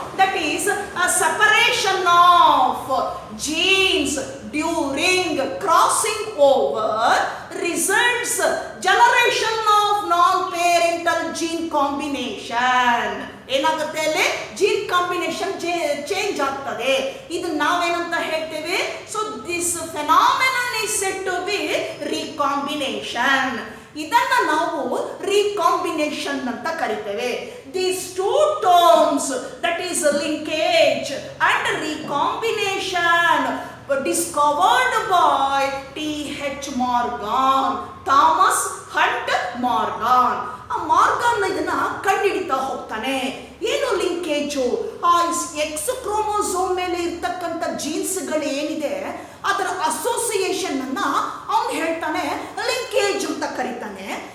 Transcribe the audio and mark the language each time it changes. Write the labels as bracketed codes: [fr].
[en] That is separation of genes during crossing over results generation of nonparental gene combination. [kn] ಏನಾಗುತ್ತೆ? ಅಲ್ಲಿ gene combination change ಆಗ್ತದೆ. ಇದು ನಾವೇನಂತ ಹೇಳ್ತೇವೆ? [en] So this phenomenon is said to be recombination. [kn] ಇದನ್ನ ನಾವು ರಿಕಾಂಬಿನೇಷನ್ ಅಂತ ಕರಿತೇವೆ. [en] These two terms, that is linkage and recombination, discovered by T.H. Morgan, Thomas Hunt Morgan. [kn] ಆ ಮಾರ್ಗನ್ ಇದನ್ನ ಕಂಡುಹಿಡಿತಾ ಹೋಗ್ತಾನೆ. ಏನು ಲಿಂಕೇಜು, ಆ ಎಕ್ಸ್ ಕ್ರೋಮೋಸೋಮ್ ಮೇಲೆ ಇರ್ತಕ್ಕಂಥ ಜೀನ್ಸ್ಗಳು ಏನಿದೆ ಅದರ ಅಸೋಸಿಯೇಷನ್ ಅನ್ನ ಅವನು ಹೇಳ್ತಾನೆ ಲಿಂಕೇಜ್ ಅಂತ ಕರೀತಾನೆ.